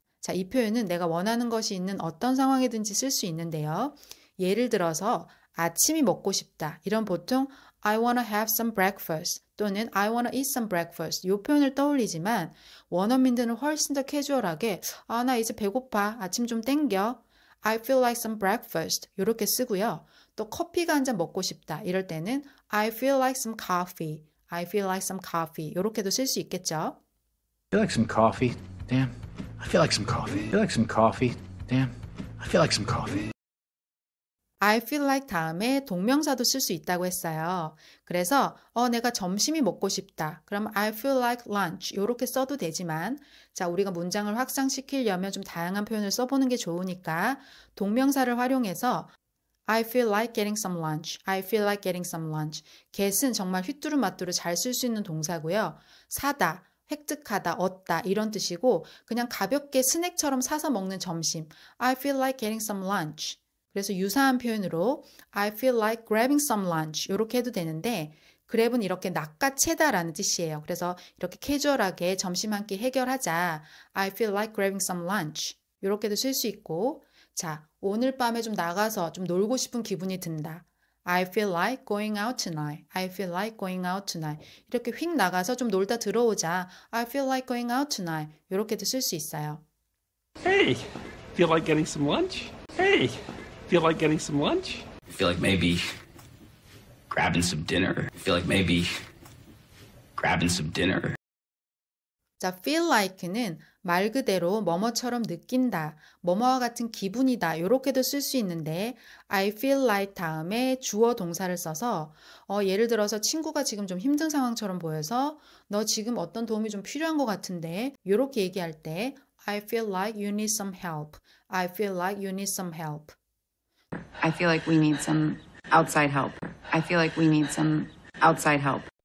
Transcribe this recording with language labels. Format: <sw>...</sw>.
<ko>자, 이 표현은 내가 원하는 것이 있는 어떤 상황이든지 쓸 수 있는데요. 예를 들어서 아침이 먹고 싶다. 이런 보통</ko> <en>I wanna have some breakfast</en> <ko>또는</ko> <en>I wanna eat some breakfast</en> <ko>이 표현을 떠올리지만 원어민들은 훨씬 더 캐주얼하게 나 이제 배고파. 아침 좀 땡겨.</ko> <en>I feel like some breakfast</en> <ko>이렇게 쓰고요. 또 커피가 한 잔 먹고 싶다.</ko> <en>이럴 때는 I feel like some coffee. I feel like some coffee</en> <ko>이렇게도 쓸 수 있겠죠.</ko> <en>Feel like some coffee? Dan, I feel like some coffee. Feel like some coffee? Dan, I feel like some coffee. I feel like</en> <ko>다음에 동명사도 쓸 수 있다고 했어요. 그래서 내가 점심이 먹고 싶다. 그럼</ko> <en>I feel like lunch</en> <ko>이렇게 써도 되지만 자, 우리가 문장을 확장시키려면 좀 다양한 표현을 써보는 게 좋으니까 동명사를 활용해서</ko> <en>I feel like getting some lunch. I feel like getting some lunch.</en> <ko>get은 정말 휘뚜루마뚜루 잘 쓸 수 있는 동사고요. 사다, 획득하다, 얻다 이런 뜻이고 그냥 가볍게 스낵처럼 사서 먹는 점심.</ko> <en>I feel like getting some lunch.</en> <ko>그래서 유사한 표현으로</ko> <en>I feel like grabbing some lunch</en> <ko>이렇게 해도 되는데 grab은 이렇게 낚아채다라는 뜻이에요. 그래서 이렇게 캐주얼하게 점심 한 끼 해결하자.</ko> <en>I feel like grabbing some lunch.</en> <ko>이렇게도 쓸 수 있고 자, 오늘 밤에 좀 나가서 좀 놀고 싶은 기분이 든다.</ko> <en>I feel like going out tonight. I feel like going out tonight.</en> <ko>이렇게 휙 나가서 좀 놀다 들어오자.</ko> <en>I feel like going out tonight.</en> <ko>이렇게도 쓸 수 있어요.</ko> <en>Hey, feel like getting some lunch? Hey, feel like getting some lunch? Feel like maybe grabbing some dinner. Feel like maybe grabbing some dinner.</en> <ko>자, feel like는 말 그대로 뭐뭐처럼 느낀다, 뭐뭐와 같은 기분이다 이렇게도 쓸 수 있는데 I feel like 다음에 주어 동사를 써서 예를 들어서 친구가 지금 좀 힘든 상황처럼 보여서 너 지금 어떤 도움이 좀 필요한 것 같은데 이렇게 얘기할 때</ko> <en>I feel like you need some help. I feel like you need some help. I feel like we need some outside help. I feel like we need some outside help.</en>